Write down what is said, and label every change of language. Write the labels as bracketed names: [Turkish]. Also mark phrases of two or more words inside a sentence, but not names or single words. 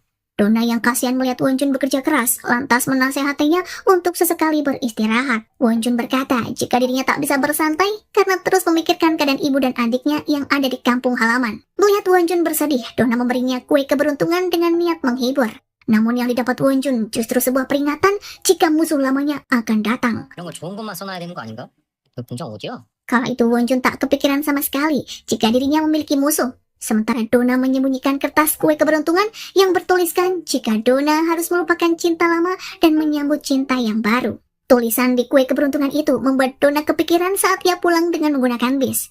[Indonesian] Donna yang kasihan melihat Wonjun bekerja keras, lantas menasehatinya untuk sesekali beristirahat. Wonjun berkata jika dirinya tak bisa bersantai karena terus memikirkan keadaan ibu dan adiknya yang ada di kampung halaman. Melihat Wonjun bersedih, Donna memberinya kue keberuntungan dengan niat menghibur. Namun yang didapat Wonjun justru sebuah peringatan jika musuh lamanya akan datang. [Korean] 이런 거 좋은 것만 써놔야 되는 거 아닌가? 너 공장 어디야? [Indonesian] Kala itu Wonjun tak kepikiran sama sekali jika dirinya memiliki musuh. Sementara Donna menyembunyikan kertas kue keberuntungan yang bertuliskan jika Donna harus melupakan cinta lama dan menyambut cinta yang baru. Tulisan di kue keberuntungan itu membuat Donna kepikiran saat ia pulang dengan menggunakan bis.